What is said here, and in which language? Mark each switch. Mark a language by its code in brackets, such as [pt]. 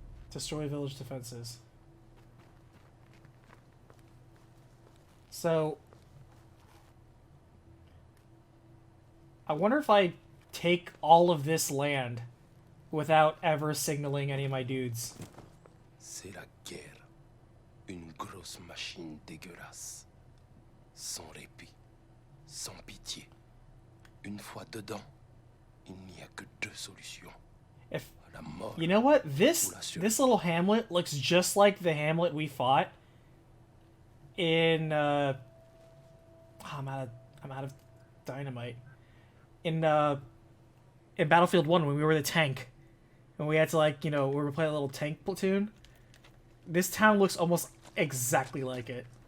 [en] Destroy village defenses. So, I wonder if I take all of this land without ever signaling any of my dudes. [fr] C'est la guerre. Une grosse machine dégueulasse. Sans répit. Sans pitié. Une fois dedans, il n'y a que deux solutions. [en] If [fr] La mort. [en] you know what, this little hamlet looks just like the hamlet we fought in I'm out of dynamite. In Battlefield 1 when we were the tank. And we had to, like, you know, we were playing a little tank platoon. This town looks almost exactly like it.